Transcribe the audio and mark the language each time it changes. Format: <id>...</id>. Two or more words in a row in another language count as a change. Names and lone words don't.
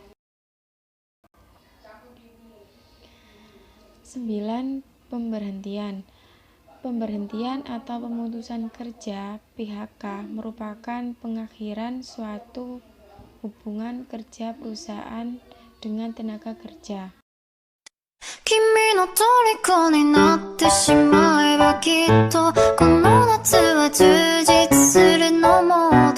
<id>9. Pemberhentian. Pemberhentian atau pemutusan kerja (PHK) merupakan pengakhiran suatu hubungan kerja perusahaan dengan tenaga kerja.</id> <ja>君の虜になってしまえばきっとこの夏は充実するのも</ja>